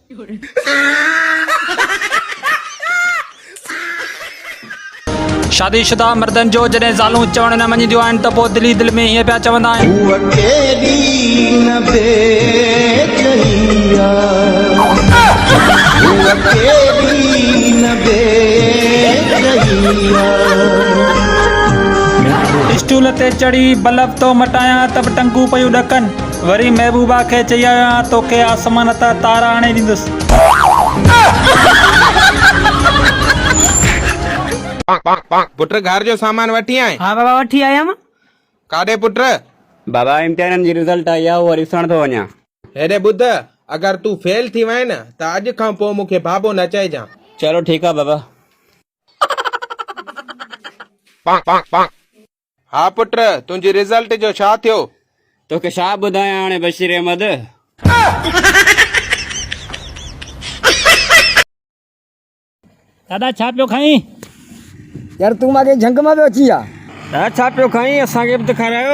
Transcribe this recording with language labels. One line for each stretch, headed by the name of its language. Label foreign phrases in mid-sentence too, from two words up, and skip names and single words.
Sindhi: शादीशुदा मर्दनि जो जॾहिं ज़ालूं चवण न मञीदियूं आहिनि त पोइ दिली दिलि में हीअं पिया चवंदा आहिनि। स्टूल ते चढ़ी बल्ब तो मटायां तब टंगू पयूं ॾकनि, वरी महबूबा खे चई आहियां तोखे आसमान तां तारा आणे ॾींदुसि। पुट घर जो सामान वठी आए? हाँ बाबा वठी आया मां। काॾे पुट? बाबा इम्तिहाननि जी रिज़ल्ट आई आहे, उहो ॾिसण थो वञा। हेॾे ॿुध, अगर तू फेल थी वए न त अॼु खां पोइ मूंखे बाबो न चइजां।
Urdu: चलो ठीक है बाबा।
Sindhi: हाँ पुट, तुंहिंजी रिज़ल्ट जो छा थियो? तोखे छा ॿुधायां हाणे बशीर अहमद। दादा छा पियो खाई? यार तू मांखे झंग मां पियो अची आहे। दादा छा पियो खाई, असांखे बि त खारायो।